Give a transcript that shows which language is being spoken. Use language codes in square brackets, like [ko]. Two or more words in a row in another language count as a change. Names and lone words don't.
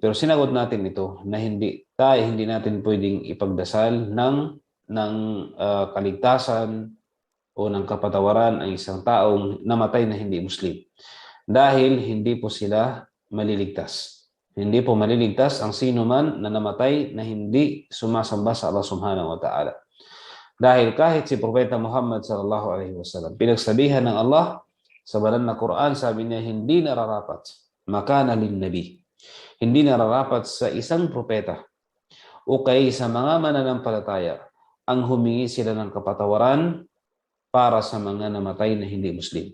[tl] Pero sinagot natin ito na hindi natin pwedeng ipagdasal ng kaligtasan o ng kapatawaran ang isang taong namatay na hindi Muslim. dahil hindi po sila maliligtas. Hindi po maliligtas ang sino man na namatay na hindi sumasamba sa Allah [ar] سبحانه وتعالى. [tl] Dahil kahit si Propeta Muhammad [ar] صلى الله عليه وسلم, [tl] pinagsabihan ng Allah sa banal na Quran, sabi niya, hindi nararapat [ar] ما كان للنبي. [tl] Hindi nararapat sa isang propeta o kay sa mga mananampalataya ang humingi sila ng kapatawaran para sa mga namatay na hindi Muslim.